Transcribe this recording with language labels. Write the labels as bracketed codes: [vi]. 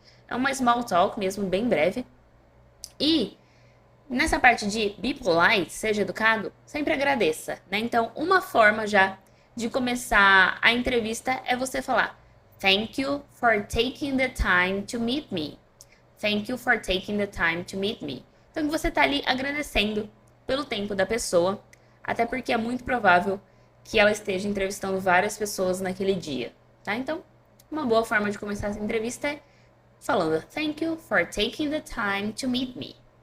[pt] É uma small talk mesmo, bem breve. E nessa parte de be polite, seja educado, sempre agradeça, né? Então, uma forma já de começar a entrevista é você falar [en] Thank you for taking the time to meet me. Thank you for taking the time to meet me. [pt] Então, você está ali agradecendo pelo tempo da pessoa, até porque é muito provável que ela esteja entrevistando várias pessoas naquele dia, tá? Então, uma boa forma de começar essa entrevista é falando [en] Thank you for taking the time to meet me.